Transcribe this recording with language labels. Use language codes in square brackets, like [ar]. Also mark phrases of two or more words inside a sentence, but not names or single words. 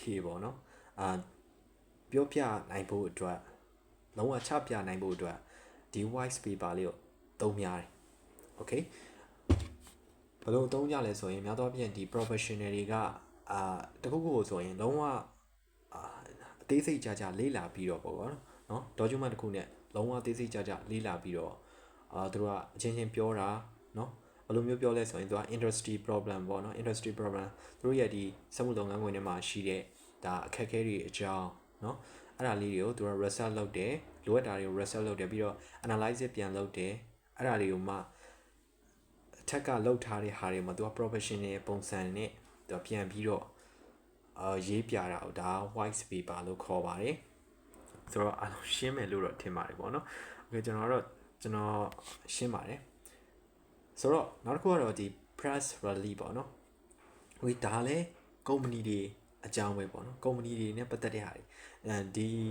[my] တွေပေါ့နော်ပြောပြနိုင်ဖို့အတွက်လုံးဝချပြနိုင်ဖို့အတွက်ဒီ [en] white paper [my] လေးကိုသုံးများတယ် okay ဘယ်လိုသုံးကြလဲဆိုရင်များသောအားဖြင့်ဒီ professional တွေကတခုခုကိုဆိုရင်လုံးဝအသေးစိတ်ကြလေ့လာပြီးတော့ပေါ့နော် document တစ်ခုနဲ့လုံးဝအသေးစိတ်ကြလေ့လာပြီးတော့သူတို့ကအချင်းချင်းပြောတာနော်ဘယ်လိုမျိုးပြောလဲဆိုရင်သူက [en] industry problem [my] ပေါ့နော် [en] industry problem [my] သူတို့ရဲ့ဒီစက်မှု လုပ်ငန်းခွင်ထဲမှာရှိတဲ့ဒါအခက်အခဲတွေအကြောင်းနော်အဲ့ဒါလေးတွေကိုသူက research လုပ်တယ်လိုအပ်တာတွေကို research လုပ် တယ်ပြီးတော့ analysis ပြန်လုပ်တယ်အဲ့ဒါတွေကိုမှအထက်ကလောက်ထားတဲ့ဟာတွေမှာသူက professional ပုံစံနဲ့သူကပြန်ပြီးတော့ရေးပြတာဒါ [en] white paper [my] လို့ခေါ်ပါတယ်ဆိုတော့အားလုံးရှင်းမယ်လို့တော့ထင်ပါတယ်ပေါ့နော်โอเคကျွန်တော်ရှင်းပါတယ်ဆိုတော့နောက်တစ်ခုကတော့ဒီ [en] press release [my] ပေါ့နော်ဟိုဒါလည်း company တွေအကြောင်းပဲပေါ့နော် company တွေနဲ့ပတ်သက်တဲ့ဟာတွေဒီ